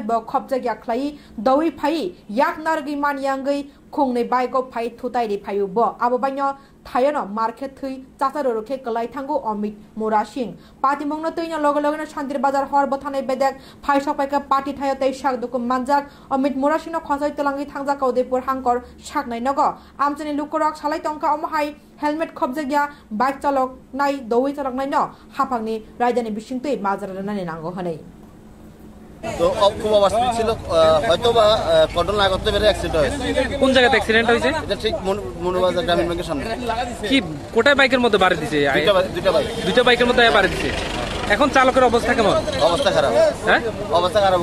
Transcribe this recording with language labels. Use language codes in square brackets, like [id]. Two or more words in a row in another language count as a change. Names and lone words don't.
[trp] ब खपजाग्या ख्लाई दवै फाइ याक नारगै मानियांगै खोंनै बाइकआव फाइ थुताइरि फायु ब आबोबाइनो थायनो मार्केट थै चाचारो रोखे कलाई थांगो अमित मुरा सिंह पातिमंगनो तैनो लगे लगेनो शान्तिर बाजार हर बथानै बेदेक फाइ सपाइका पार्टी थायो तै शाक दुखु मानजाक अमित मुरा सिंहनो खसाइ तलांगि थांजा कौदेपुर हांकर शाक नाइनगो आमचनि लुकरक सालाइ तंका अमहाइ हेलमेट खबजाग्या बाइक चालक नाइ दवै चालक नाइनो हाफांनि रायदानि बिसिंतै माजारा नानि नांगो हनै। [bn] তো খুব অবস্থা ছিল, হয়তো বা ঘটনা করতে পেরে অ্যাক্সিডেন্ট হয়েছে। কোন জায়গাতে অ্যাক্সিডেন্ট হয়েছে? এটা ঠিক মনুবাজার গ্রামীণ ব্যাংকের সামনে। কি কোটায় বাইকের মধ্যে বাড়ি দিছে? দুইটা বাইকের মধ্যে বাড়ি দিছে। এখন চালকের অবস্থা কেমন? অবস্থা খারাপ। হ্যাঁ অবস্থা খারাপ।